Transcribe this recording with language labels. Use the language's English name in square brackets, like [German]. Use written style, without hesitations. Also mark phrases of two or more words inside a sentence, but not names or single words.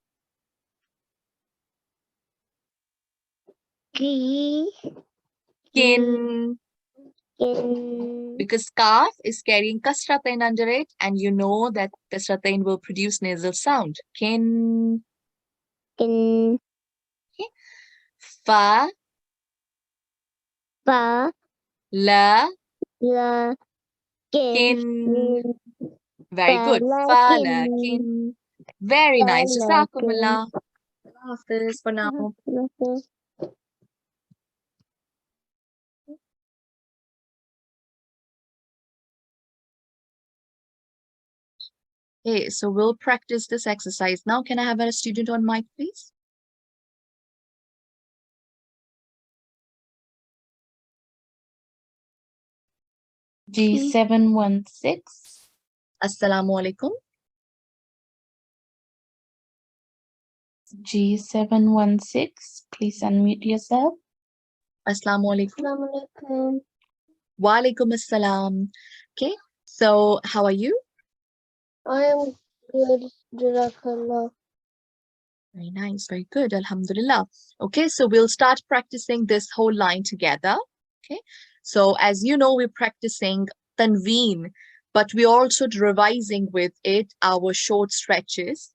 [English] G. Kin. In. Because kaf is carrying kasratain under it, and you know that kasratain will produce nasal sound. Kin. In. Fa, Fa. la, La. kin. Kin. Very good. Fa, la, kin. Very nice. Jazakumullah. [Urdu] اللہ حافظ [English] for now. Okay, so we'll practice this exercise now. Can I have a student on mic, please? G716. [Arabic] السلام عليكم. [English] G716. Please unmute yourself. [Arabic] السلام عليكم. Assalamualaikum. و عليكم السلام. [English] Okay, so how are you? I am good. Jazakallah. Very nice, very good. Alhamdulillah. Okay, so we'll start practicing this whole line together. Okay, so as you know, we're practicing tanveen, but we're also revising with it our short stretches.